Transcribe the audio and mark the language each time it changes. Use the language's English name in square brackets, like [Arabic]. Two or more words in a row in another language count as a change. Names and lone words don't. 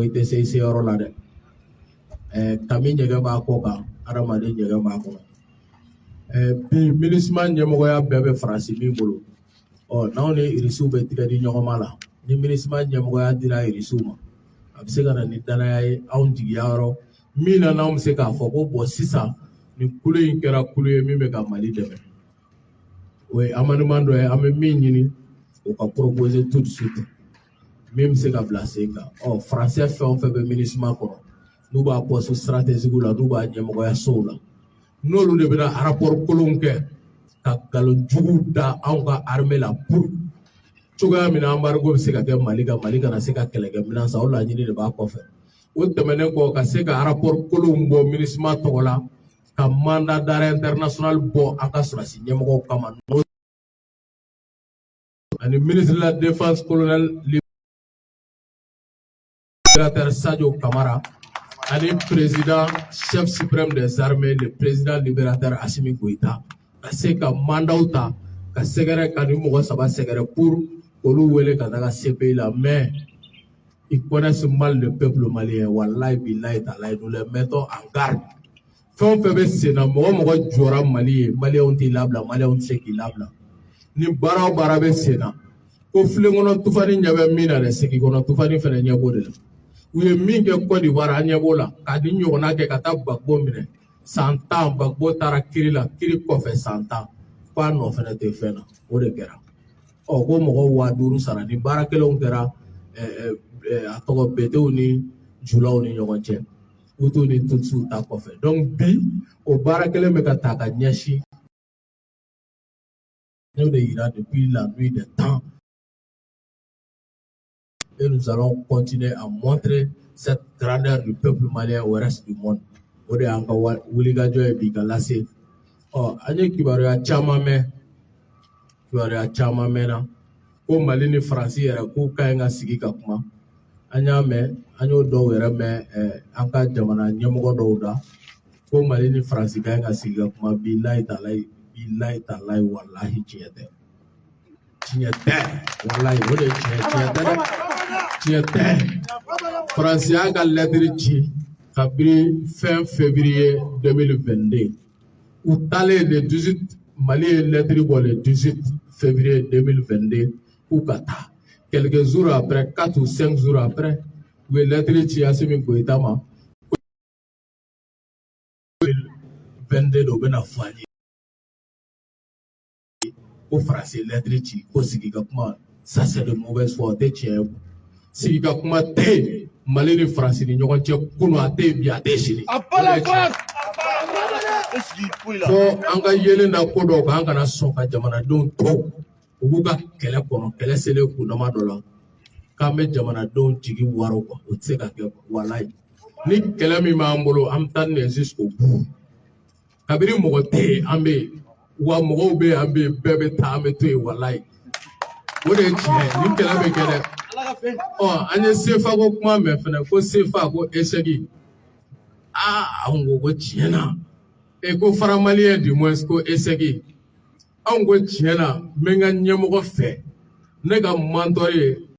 [Bambara] i tɛ se i seyɔrɔ la dɛ kami ɲɛgɛn b'a kɔ kan adamaden ɲɛgɛn b'a kɔnɔ bi MINUSMA ɲɛmɔgɔya bɛɛ bɛ Faransi min bolo n'anw ni irisiw bɛ tigɛ di ɲɔgɔn ma la ni MINUSMA ɲɛmɔgɔya dira irisiw ma a bɛ se ka na ni danaya ye anw jigiyɔrɔ min na n'anw bɛ se k'a fɔ ko bɔn sisan ni kulu in kɛra kulu ye min bɛ ka Mali dɛmɛ o ye amendement dɔ ye an bɛ min ɲini o ka proposer [French] tout de suite [Bambara] min bɛ se ka bila sen kan Faransɛ fɛn o fɛn bɛ MINUSMA kɔnɔ n'u b'a [French] poste stratégique [Bambara] la n'u b'a ɲɛmɔgɔya sow la n'olu de bɛna rapport kolonw kɛ ka nkalon jugu da anw ka armée la pour cogoya min na embargo bɛ se ka kɛ Mali kan Mali kana se ka kɛlɛkɛminɛn san o laɲini de b'a kɔfɛ o tɛmɛnen kɔ ka se ka rapport kolonw bɔ MINUSMA tɔgɔ la ka [French] mandat d'arrêt international [Bambara] bɔ an ka sɔrɔsi ɲɛmɔgɔw kama [French] ani ministre de la défense colonel libérateur Sadio Kamara ani président chef suprême des armées le président libérateur Assimi Goïta [Bambara] ka se ka mandatw ta ka sɛgɛrɛ ka ni mɔgɔ saba sɛgɛrɛ [French] pour [Bambara] olu wele ka taga CPI la [French] mais ils connaissent mal le peuple malien [Arabic] wallahi billahi talahi [French] nous les mettons en garde [Bambara] fɛn o fɛn bɛ sen na mɔgɔ mɔgɔ jɔra Mali ye maliyɛnw t'i labila maliyɛnw tɛ se k'i labila ni baara o baara bɛ sen na ko filen kɔnɔ tufani ɲɛ bɛ min na dɛ segi kɔnɔ tufani fana ɲɛ b'o de la u ye min kɛ Côte d'Ivoire an ɲɛ b'o la ka di ɲɔgɔnna kɛ ka taa Gbagbo minɛ san 10 Gbagbo taara kiri la kiri kɔfɛ san 10 k'a nɔ fana tɛ fɛn na o de kɛra ko mɔgɔw 5000 sara ni baarakɛlaw kɛra a tɔgɔ betew ni julaw ni ɲɔgɔn cɛ Hutu ni Tutsiw ta kɔfɛ donc bi o baara kelen bɛ ka ta ka ɲɛsin ne de yira [French] depuis la nuit des temps et nous allons continuer à montrer cette grandeur du peuple malien au reste du monde [Bambara] o de y'an ka wulikajɔ ye bi ka lase an ye kibaruya caman mɛnna ko Mali ni Faransi yɛrɛ k'u ka ɲi ka sigi ka kuma an y'a mɛn an y'o dɔw yɛrɛ mɛn an ka jamana ɲɛmɔgɔ dɔw da ko Mali ni Faransi ka ɲi ka sigi ka kuma [Arabic] billahi talahi wallahi [Bambara] tiɲɛ tɛ wallahi o de ye tiɲɛ tɛ dɛ tiɲɛ tɛ Faransi y'a ka lettre ci kabini [French] fin février [Bambara] 2022 u taalen [French] le 18 [Bambara] Mali ye lettre bɔ [French] le 18 février [Bambara] 2022 k'u ka taa [French] quelques jours après 4 ou 5 jours après [Bambara] u ye lettre ci Assimi Goïta ma 2022 de u bɛna fɔ an ye ko Faransi lettre ci ko sigi ka kuma [French] ça c'est de mauvaise foi [Bambara] o tɛ tiɲɛ ye sigi ka kuma tɛ yen Mali ni Faransi ni ɲɔgɔn cɛ kunun a tɛ yen bi a tɛ sini fo an ka yelen da ko dɔw kan an kana sɔn ka jamanadenw tɔw u b'u ka kɛlɛ kɔnɔ kɛlɛ selen kundama dɔ la k'an bɛ jamanadenw jigi waro o tɛ se ka kɛ walayi ni kɛlɛ min b'an bolo an bɛ taa nin [French] jusqu'au bout [Bambara] kabini mɔgɔ tɛ yen an bɛ yen wa mɔgɔw bɛ yen an bɛ yen bɛɛ bɛ taa an bɛ to yen walayi o de ye tiɲɛ ye ni kɛlɛ bɛ kɛ dɛ an ye CFA ko kuma mɛn fana ko CFA ko échec anw ko tiɲɛ na ko fara maliyɛn [French] du moins [Bambara] ko échec anw ko tiɲɛ na n bɛ n ka ɲɛmɔgɔ fɛ ne ka mentor ye